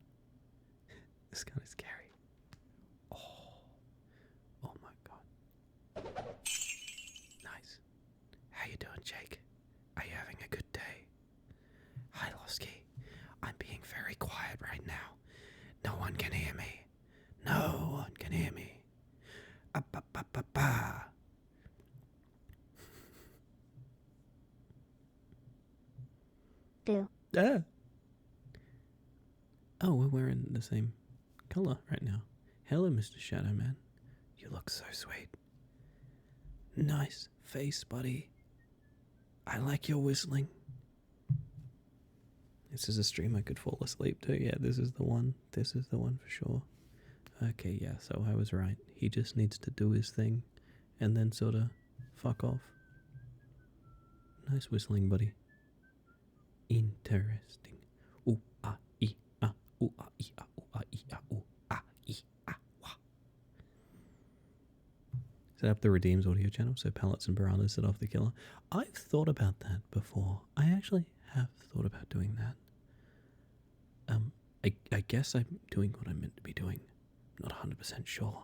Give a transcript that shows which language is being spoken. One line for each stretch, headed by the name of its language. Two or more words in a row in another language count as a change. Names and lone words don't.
English: It's kind of scary. Oh my god. Nice. How you doing, Jake? Are you having a good day? Hi, Losky. I'm being very quiet right now. No one can hear me. No one can hear me. Ba-ba-ba-ba-ba. Boo. Ah. Oh, we're wearing the same color right now. Hello, Mr. Shadow Man. You look so sweet. Nice face, buddy. I like your whistling. This is a stream I could fall asleep to. Yeah, this is the one. This is the one for sure. Okay, yeah, so I was right. He just needs to do his thing and then sort of fuck off. Nice whistling, buddy. Interesting. Ooh, ah, ee, ah, ooh, ah, ee, ah, ooh, ah, ee, ah, ooh, ah, ee, ah, wah. Set up the Redeems audio channel so pallets and piranhas set off the killer. I've thought about that before. I actually have thought about doing that. I guess I'm doing what I'm meant to be doing. Not 100% sure.